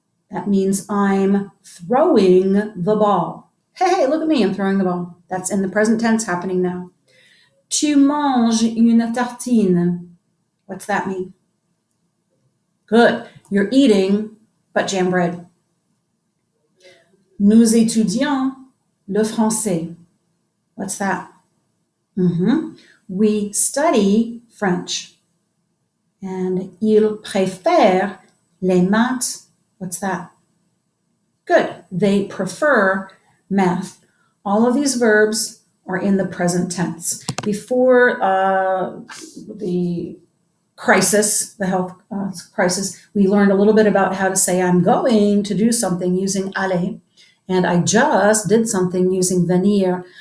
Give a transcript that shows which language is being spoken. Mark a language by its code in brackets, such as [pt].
[en] That means I'm throwing the ball. Hey, look at me, I'm throwing the ball. That's in the present tense happening now. [fr] Tu manges une tartine. [en] What's that mean? Good. You're eating butt jam bread. [fr] Nous étudions le français. [en] What's that? We study French. And [fr] ils préfèrent les maths. [en] What's that? Good. They prefer math. All of these verbs are in the present tense. Before the crisis, the health crisis, we learned a little bit about how to say I'm going to do something using aller, and I just did something using venir.